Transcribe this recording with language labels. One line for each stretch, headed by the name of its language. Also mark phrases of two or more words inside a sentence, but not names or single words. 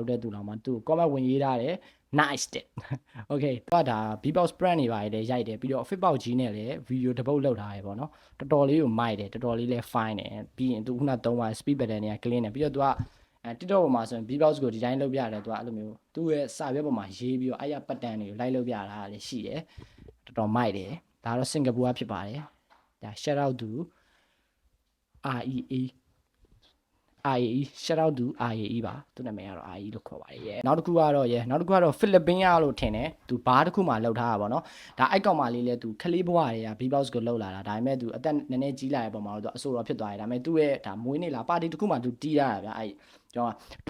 Burmese: လောက်တဲ့သူတော့မှသူ့ comment ဝင်ရေးထားတယ် nice တဲ့ okay တော့ဒါ
English: beatbox brand
Burmese: တွေပါတယ်ရိုက်တယ်ပြီးတော့ fitbox ကြီးနဲ့လည်း video တစ်ပုတ်လောက်ထားရပေါ့နော်တော်တော်လေးကိုမိုက်တယ်တော်တော်လေးလည်း fine တယ်ပြီးရင်သူခုန3ပါ
English: speed pattern
Burmese: တွေက clean တယ်ပြီးတော့သူကTikTok ပေါ်မှာဆိုရင် beatbox ကိုဒီတိုင်းလုပ်ပြတယ်သူကအဲ့လိုမျိုးသူ့ရဲ့စာရွက်ပေါ်မှာရေးပြီးတော့အဲ့ရ pattern တွေကိုလိုက်လုပ်ပြတာလည်းရှိတယ်တော်တော်မိုက်တယ်ဒါတော့စင်ကာပူကဖြစ်ပါတယ်ဒါ
English: shout out to
Burmese: REE
English: shout out to
Burmese: REE ပါသူနာမည်ကတော့ REE လို့ခေါ်ပါတယ်နောက်တစ်ခုကတော့ဖိလစ်ပင်းရလို့ထင်တယ်သူဘားတစ်ခုမှလောက်ထားတာပေါ့နော်ဒါအိုက်ကောင်မလေးလဲသူခလေးဘွားတွေက beatbox ကိုလောက်လာတာဒါပေမဲ့သူအသက်နည်းနည်းကြီးလာတဲ့ပုံမှာတော့သူအဆိုတော်ဖြစ်သွားတယ်ဒါပေမဲ့သူ့ရဲ့ဒါမွေးနေ့လားပါတီတစ်ခုမှသူတီးရတာဗျအဲ့ကျွန်တော်